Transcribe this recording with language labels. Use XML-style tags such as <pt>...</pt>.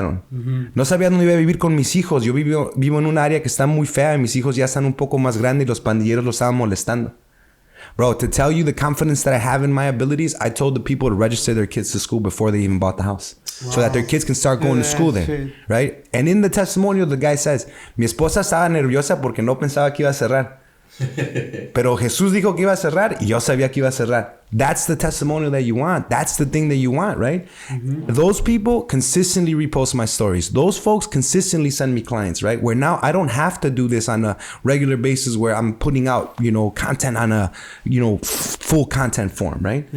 <es>No sabía dónde iba a vivir con mis hijos. Yo vivo en un área que está muy fea y mis hijos ya están un poco más grandes y los pandilleros los estaban molestando.</es> <en>Bro, to tell you the confidence that I have in my abilities, I told the people to register their kids to school before they even bought the house. Wow. So that their kids can start going to school there, shit. Right? And in the testimonial, the guy says,</en> <es>mi esposa estaba nerviosa porque no pensaba que iba a cerrar. Pero Jesús dijo que iba a cerrar y yo sabía que iba a cerrar.</es> <en>That's the testimonial that you want. That's the thing that you want, right? Those people consistently repost my stories. Those folks consistently send me clients, right? Where now I don't have to do this on a regular basis where I'm putting out, content on a, full content form, right?</en>